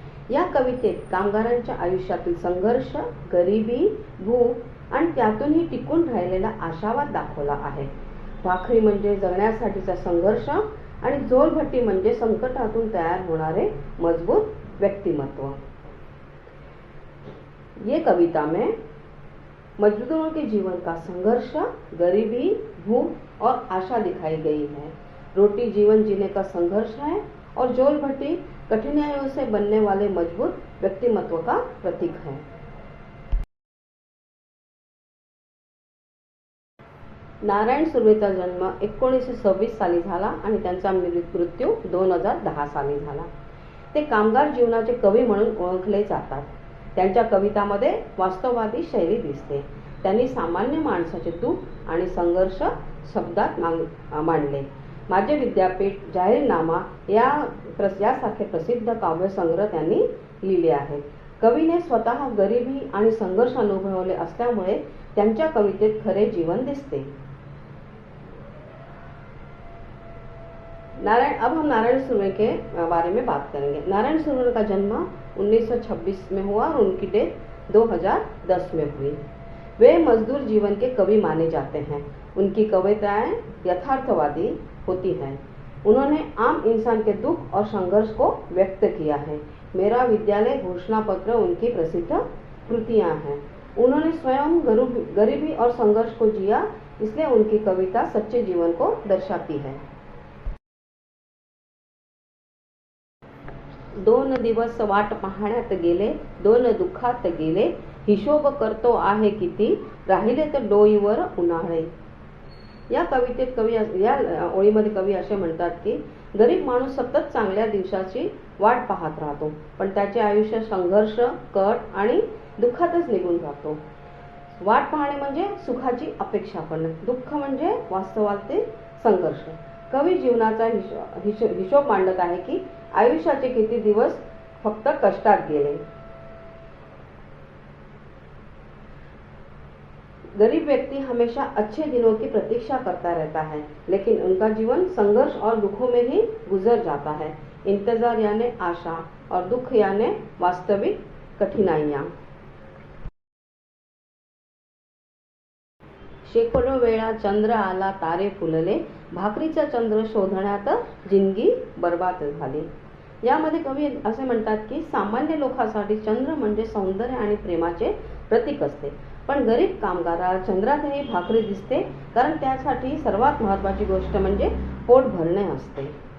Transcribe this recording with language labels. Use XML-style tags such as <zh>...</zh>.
<mr>या कवितेत कामगारांच्या आयुष्यातील संघर्ष, गरिबी, भूक आणि त्यातूनही टिकून राहिलेला आशावाद दाखवला आहे। भाकरी म्हणजे जगण्यासाठीचा संघर्ष आणि झोलभट्टी म्हणजे संकटातून तयार होणारे मजबूत व्यक्तिमत्व।</mr> <hi>ये कविता में मजदूरों के जीवन का संघर्ष, गरीबी, भूख और आशा दिखाई गई है। रोटी जीवन जीने का संघर्ष है और जोल भट्टी कठिनाइयों से बनने वाले मजबूत व्यक्तिमत्व का प्रतीक है।</hi> <mr>नारायण सुर्वेचा जन्म 1926 साली झाला आणि त्यांचा मृत्यू 2010 साली झाला। ते कामगार जीवनाचे कवी म्हणून ओळखले जातात। त्यांच्या कवितांमध्ये वास्तववादी शैली दिसते। त्यांनी सामान्य माणसाचे दुःख आणि संघर्ष शब्दात मांडले। माझे विद्यापीठ, जाहीरनामा यासारखे प्रसिद्ध काव्यसंग्रह त्यांनी लिहिले आहेत। कवीने स्वतः गरिबी आणि संघर्ष अनुभवले असल्यामुळे त्यांच्या कवितेत खरे जीवन दिसते।</mr> <hi>अब हम नारायण सुर्वे के बारे में बात करेंगे। नारायण सुर्वे का जन्म 1926 में हुआ और उनकी डेथ 2010 में हुई। वे मजदूर जीवन के कवि माने जाते हैं। उनकी कविताएं यथार्थवादी होती हैं। उन्होंने आम इंसान के दुख और संघर्ष को व्यक्त किया है। मेरा विद्यालय घोषणा पत्र उनकी प्रसिद्ध कृतियां हैं। उन्होंने स्वयं गरीबी और संघर्ष को जिया, इसलिए उनकी कविता सच्चे जीवन को दर्शाती है।</hi> <mr>2 दिवस वाट पाहण्यात गेले, 2 दुःखात गेले, हिशोब करतो आहे किती, राहिले तर डोईवर उन्हाळे। या कवितेत या ओळीमध्ये कवी असे म्हणतात की गरीब माणूस सतत चांगल्या दिवसाची वाट पाहत राहतो, पण त्याचे आयुष्य संघर्ष, कट आणि दुःखातच निघून जातो। वाट पाहणे म्हणजे सुखाची अपेक्षा करणे, दुःख म्हणजे वास्तवातील संघर्ष। कवी जीवनाचा हिशोब मांडत आहे की आयुष्याचे किती दिवस फक्त कष्टात गेले।</mr> <hi>गरीब व्यक्ति हमेशा अच्छे दिनों की प्रतीक्षा करता रहता है, लेकिन उनका जीवन संघर्ष और दुखों में ही गुजर जाता है। इंतजार यानी आशा और दुख यानी वास्तविक कठिनाइयां।</hi> <mr>शेकडो वेळा चंद्र आला, तारे फुलले, भाकरीचा चंद्र शोधण्यात जिंदगी बर्बाद झाली। यामध्ये कवी असे म्हणतात की सामान्य लोकांसाठी चंद्र म्हणजे सौंदर्य आणि प्रेमाचे प्रतीक असते, पण गरीब कामगाराला चंद्रातही भाकरी दिसते, कारण त्यासाठी सर्वात महत्त्वाची गोष्ट म्हणजे पोट भरणे असते।</mr>